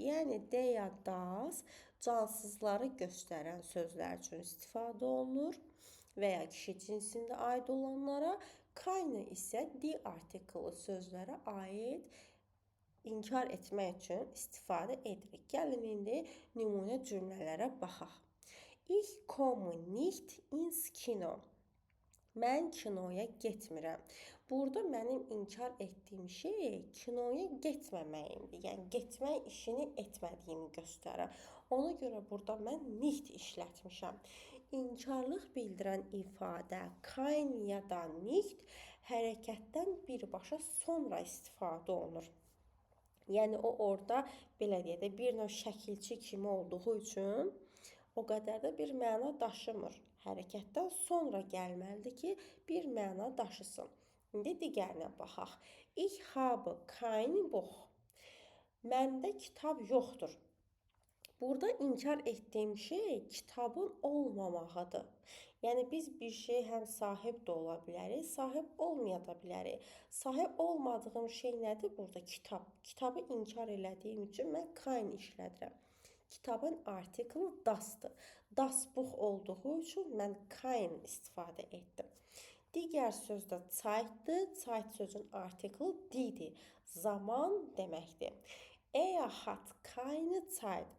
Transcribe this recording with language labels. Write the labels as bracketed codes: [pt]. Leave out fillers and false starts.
[az] Yəni der, das cansızları göstərən sözlər üçün istifadə olunur və ya kişi cinsində aid olanlara. Keine isə die artiklı sözlərə aid inkar etmək üçün istifadə edirik. Gəlin indi nümunə cümlələrə baxaq. [de] Ich komme nicht ins Kino. [az] Mən kinoya getmirəm. Burada mənim inkar etdiyim şey kinoya getməməyimdir. Yəni getmək işini etmədiyimi göstərir. Ona görə burada mən nicht işlətmişəm. İnkarlıq bildirən ifadə keine ya da nicht hərəkətdən birbaşa sonra istifadə olunur. Yəni o orada belə deyək də bir növ şəkilçi kimi olduğu üçün o qədər də bir məna daşımır hərəkətdən sonra gəlməlidir ki, bir məna daşısın. İndi digərinə baxaq. [de] Ich habe kein Buch. [az] Məndə kitab yoxdur. Burada inkar etdiyim şey kitabın olmamağıdır. Yəni biz bir şey həm sahib də ola bilərik, sahib olmaya da bilərik. Sahib olmadığım şey nədir burada? Kitab. Kitabı inkar elədiyim üçün mən kein işlədirəm. Kitabın artiklı dasdır. Das Buch olduğu üçün mən kein istifadə etdim. Digər söz də Zeitdir. Zeit sözün artiklı didir. Zaman deməkdir. [de] Er hat keine Zeit.